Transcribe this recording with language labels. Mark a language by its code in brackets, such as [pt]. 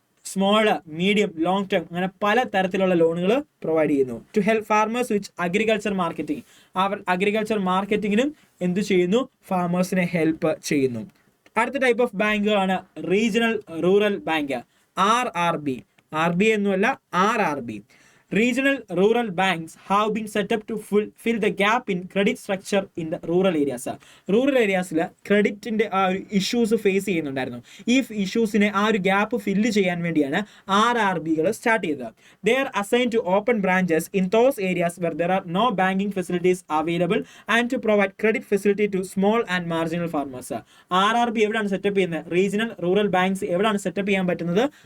[ml] Small, medium, long term അങ്ങനെ പല തരത്തിലുള്ള ലോണുകൾ പ്രൊവൈഡ് ചെയ്യുന്നു. [en] To help farmers which agriculture marketing. [ml] Our agriculture മാർക്കറ്റിങ്ങിനും എന്ത് ചെയ്യുന്നു? ഫാർമേഴ്സിനെ ഹെൽപ്പ് ചെയ്യുന്നു. അടുത്ത type of ബാങ്കുകളാണ് regional rural bank, RRB. [en] RBI [ml] എന്നല്ല, [en] RRB. Regional rural banks have been set up to fill the gap in credit structure in the rural areas. [ml] Rural ഏരിയാസിൽ ക്രെഡിറ്റിൻ്റെ ആ ഒരു issues face ചെയ്യുന്നുണ്ടായിരുന്നു. ഈ ഇഷ്യൂസിനെ ആ ഒരു ഗ്യാപ്പ് ഫില്ല് ചെയ്യാൻ വേണ്ടിയാണ് RRBകൾ start ചെയ്തത്. [en] They are assigned to open branches in those areas where there are no banking facilities available and to provide credit facility to small and marginal farmers. [ml] RRB എവിടെയാണ് setup ചെയ്യുന്നത്? Regional rural banks എവിടെയാണ് setup ചെയ്യാൻ പറ്റുന്നത്?